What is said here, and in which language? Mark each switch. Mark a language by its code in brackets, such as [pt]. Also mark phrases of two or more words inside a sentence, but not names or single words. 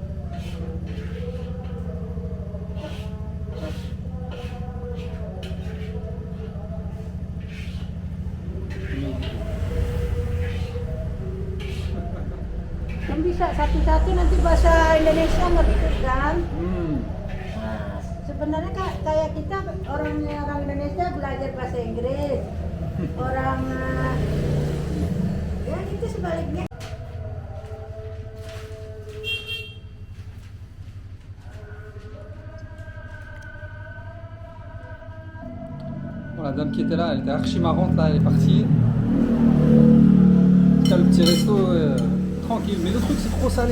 [id] Kan bisa satu-satu nanti bahasa Indonesia ngerti kan? Nah, sebenarnya kayak kita orang Indonesia belajar bahasa Inggris, orang ya itu sebaliknya. [fr] Bon, la dame qui était là, elle était archi marrante là, elle est partie. Là, le petit resto tranquille, mais le truc c'est trop salé.